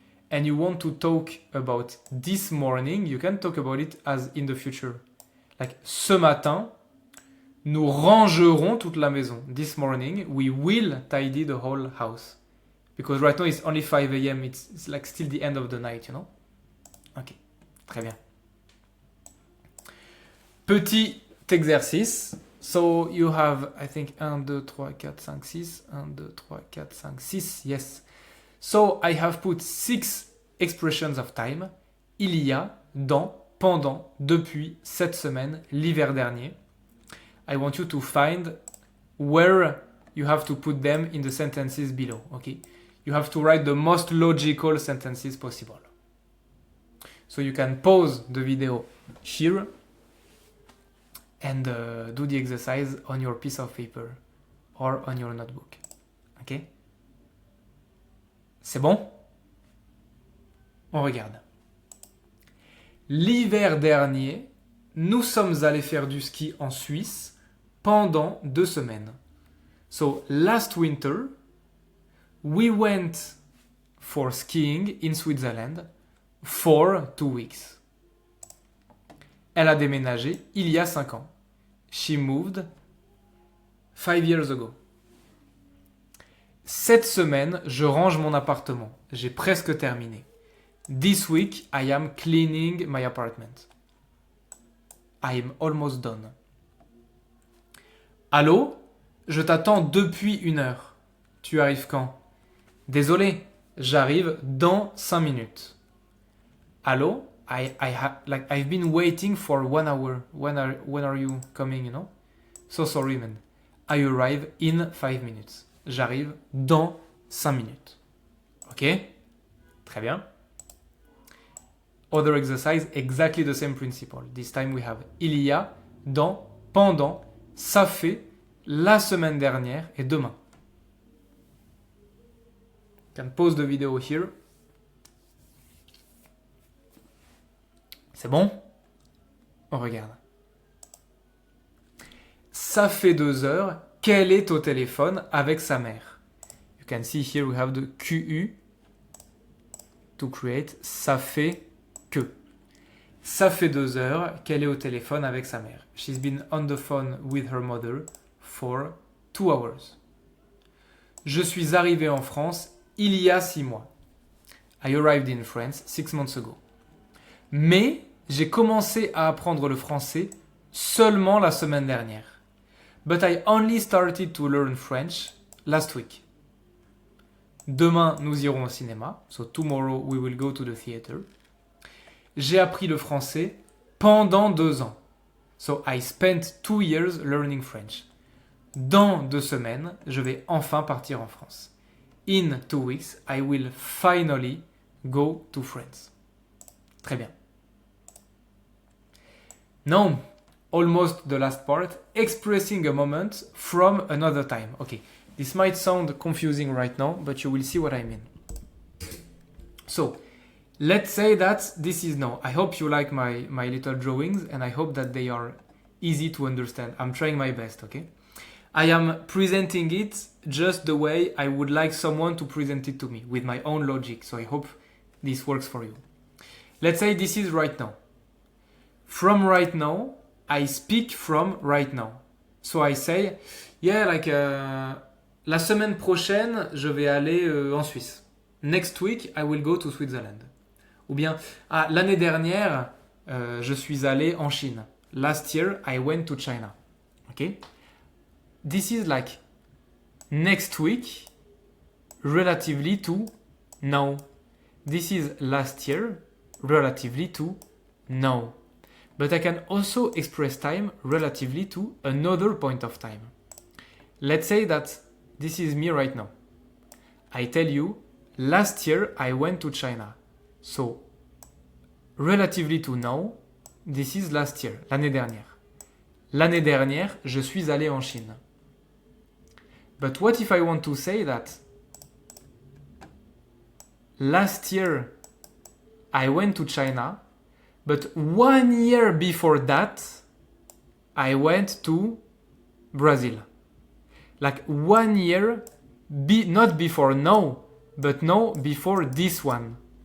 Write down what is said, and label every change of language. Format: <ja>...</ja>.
<en>and you want to talk about this morning, you can talk about it as in the future.</en> <fr>Like ce matin, nous rangerons toute la maison.</fr> <en>This morning, we will tidy the whole house. Because right now it's only 5 a.m. It's like still the end of the night, you know?</en> <fr>Ok, très bien. Petit exercice.</fr> <en>So you have, I think, 1, 2, 3, 4, 5, 6. 1, 2, 3, 4, 5, 6. Yes. So I have put 6 expressions of time.</en> <fr>Il y a, dans, pendant, depuis, cette semaine, l'hiver dernier.</fr> <en>I want you to find where you have to put them in the sentences below. Okay? You have to write the most logical sentences possible. So you can pause the video here and do the exercise on your piece of paper or on your notebook.</en> <fr>Ok? C'est bon? On regarde. L'hiver dernier, nous sommes allés faire du ski en Suisse pendant 2 semaines.</fr> <en>So last winter, we went for skiing in Switzerland for 2 weeks.</en> <fr>Elle a déménagé il y a 5 ans.</fr> <en>She moved 5 years ago.</en> <fr>Cette semaine, je range mon appartement. J'ai presque terminé.</fr> <en>This week, I am cleaning my apartment. I am almost done.</en> <fr>Allô? Je t'attends depuis 1 heure. Tu arrives quand? Désolé, j'arrive dans 5 minutes. Allô?</fr> <en>I've been waiting for 1 hour. When are you coming, you know? So sorry, man. I arrive in 5 minutes.</en> <fr>J'arrive dans 5 minutes.</fr> <en>Ok?</en> <fr>Très bien.</fr> <en>Other exercise, exactly the same principle. This time we have</en> <fr>il y a, dans, pendant, ça fait, la semaine dernière et demain.</fr> <en>You can pause the video here.</en> <fr>C'est bon? On regarde. Ça fait 2 heures qu'elle est au téléphone avec sa mère.</fr> <en>You can see here we have the QU to create ça fait que.</en> <fr>Ça fait 2 heures qu'elle est au téléphone avec sa mère.</fr> <en>She's been on the phone with her mother for 2 hours.</en> <fr>Je suis arrivé en France il y a 6 mois.</fr> <en>I arrived in France 6 months ago.</en> <fr>Mais j'ai commencé à apprendre le français seulement la semaine dernière.</fr> <en>But I only started to learn French last week.</en> <fr>Demain, nous irons au cinéma.</fr> <en>So tomorrow we will go to the theater.</en> <fr>J'ai appris le français pendant 2 ans.</fr> <en>So I spent 2 years learning French.</en> <fr>Dans 2 semaines, je vais enfin partir en France.</fr> <en>In 2 weeks, I will finally go to France.</en> <fr>Très bien.</fr> <en>Now, almost the last part, expressing a moment from another time. Okay, this might sound confusing right now, but you will see what I mean. So, let's say that this is now. I hope you like my little drawings and I hope that they are easy to understand. I'm trying my best, okay? I am presenting it just the way I would like someone to present it to me, with my own logic. So I hope this works for you. Let's say this is right now. From right now, I speak from right now. So I say, yeah, like</en> <fr>la semaine prochaine, je vais aller en Suisse.</fr> <en>Next week, I will go to Switzerland.</en> <fr>Ou bien, l'année dernière, je suis allé en Chine.</fr> <en>Last year, I went to China. Okay? This is like next week relatively to now. This is last year relatively to now. But I can also express time relatively to another point of time. Let's say that this is me right now. I tell you, last year I went to China. So, relatively to now, this is last year,</en> <fr>l'année dernière. L'année dernière, je suis allé en Chine.</fr> <en>But what if I want to say that last year I went to China, but 1 year before that I went to Brazil. Like 1 year, not before now, but now before this one.</en>